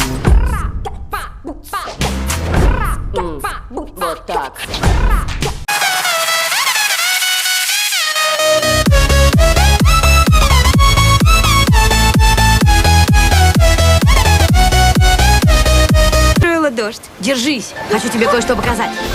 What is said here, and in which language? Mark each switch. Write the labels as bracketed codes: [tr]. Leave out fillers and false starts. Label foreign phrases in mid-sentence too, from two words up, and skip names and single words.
[ru] Ра, па, бу, па, ра, па, бу, па. Вот так. Строила дождь. Держись, хочу тебе кое-что показать.